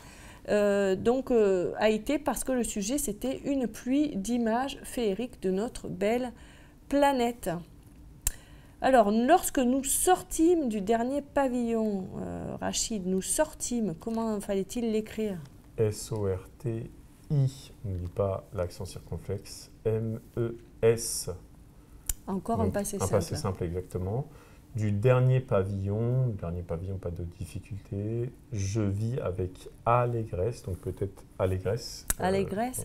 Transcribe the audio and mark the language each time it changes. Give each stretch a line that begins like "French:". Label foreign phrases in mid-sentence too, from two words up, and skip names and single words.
French: Donc, Haïté, parce que le sujet, c'était une pluie d'images féeriques de notre belle planète. Alors, lorsque nous sortîmes du dernier pavillon, Rachid, nous sortîmes, comment fallait-il l'écrire? S-O-R-T-I, on ne dit pas l'accent circonflexe, M-E-S. Encore un passé simple. Un passé simple, exactement. Du dernier pavillon, pas de difficulté. Je vis avec allégresse, donc peut-être allégresse. Allégresse.